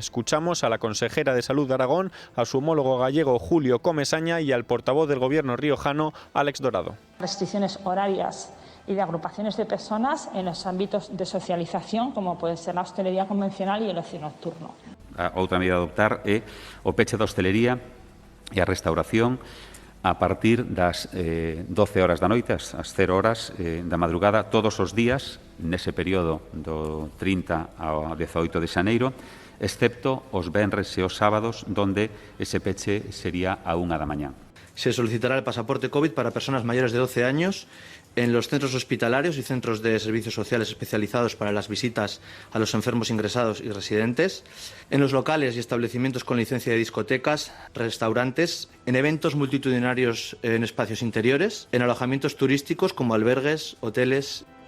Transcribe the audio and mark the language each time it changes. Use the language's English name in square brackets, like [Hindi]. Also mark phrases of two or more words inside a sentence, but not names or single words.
[Spanish] Escuchamos a la consejera de Salud de Aragón, a su homólogo gallego Julio Comesaña y al portavoz del Gobierno riojano, Alex Dorado. Restricciones horarias y de agrupaciones de personas en los ámbitos de socialización, como puede ser la hostelería convencional y el ocio nocturno. [Galician] A outra medida a adoptar é o peche da hostelería e a restauración a partir das 12 horas da noite, as 0 horas da madrugada, todos os días, nese período do 30 ao 18 de xaneiro, excepto os venres e os sábados, donde ese peche sería a 1 da mañá. [Spanish] Se solicitará el pasaporte COVID para personas mayores de 12 años en los centros hospitalarios y centros de servicios sociales especializados para las visitas a los enfermos ingresados y residentes, en los locales y establecimientos con licencia de discotecas, restaurantes, en eventos multitudinarios en espacios interiores, en alojamientos turísticos como albergues, hoteles.